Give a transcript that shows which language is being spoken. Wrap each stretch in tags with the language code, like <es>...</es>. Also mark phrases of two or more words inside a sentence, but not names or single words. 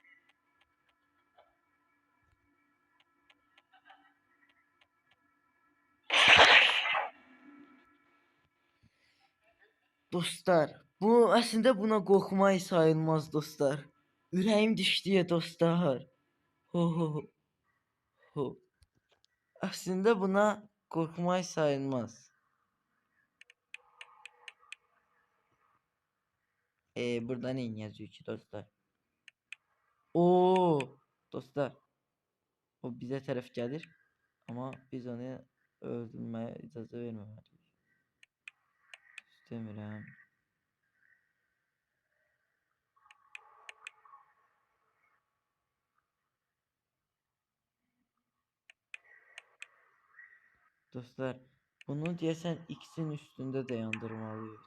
<az>Dostlar, bu əslində buna qorxmaq sayılmaz dostlar. Ürəyim düşdü dostlar. Ho ho ho. Ho.</az> <tr>Aslında buna korkmay sayılmaz. Buradan in yazıyor ki dostlar. Oo dostlar. O bize taraf gelir. Ama biz onu öldürmeye</tr> <az>icazə verməməliyik. İstəmirəm. Dostlar bunu deyəsən X'in üstünde dayandırmalıyıq.</az>